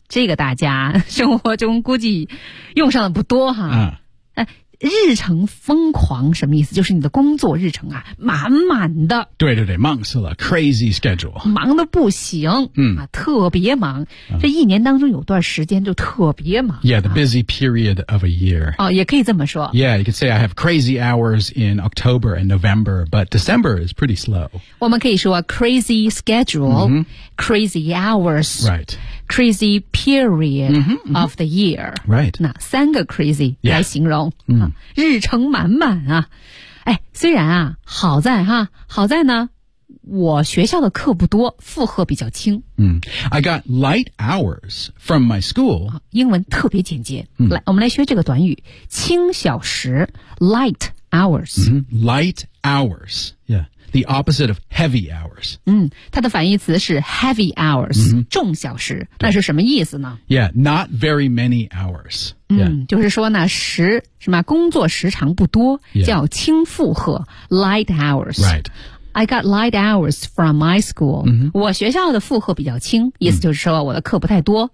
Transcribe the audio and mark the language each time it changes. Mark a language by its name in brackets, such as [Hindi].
[Chinese] 这个大家生活中估计用上的不多哈。日程疯狂什么意思？就是你的工作日程啊，满满的。对对对，忙死了 ， [English] crazy schedule， [Chinese] 忙得不行，嗯，啊、特别忙、嗯。这一年当中有段时间就特别忙、啊。 [English] Yeah, the busy period of a year. [Chinese] 哦，也可以这么说。 [English] Yeah, you could say I have crazy hours in October and November, but December is pretty slow. [Chinese] 我们可以说 [English] crazy schedule,、嗯、 crazy hours, right? Crazy period、嗯哼嗯、哼 of the year, right? [Chinese] 那三个 crazy、 [English] yeah. [Chinese] 来形容。嗯、日程满满啊哎虽然啊好在哈好在呢我学校的课不多负荷比较轻。 [English] 嗯 ,I got light hours from my school. [Chinese] 英文特别简洁、嗯、来我们来学这个短语轻小时 , [English] light hours.、嗯、light hours, yeah, the opposite of heavy hours. [Chinese] 嗯它的反义词是 [English] heavy hours,、嗯、 [Chinese] 重小时那是什么意思呢 [English] ?Yeah, not very many hours. [Chinese] 嗯，就是说呢，时什么工作时长不多， [English] yeah. [Chinese] 叫轻负荷 ， [English] light hours. Right. I got light hours from my school.、 Mm-hmm. [Chinese] 我学校的负荷比较轻，意思就是说我的课不太多。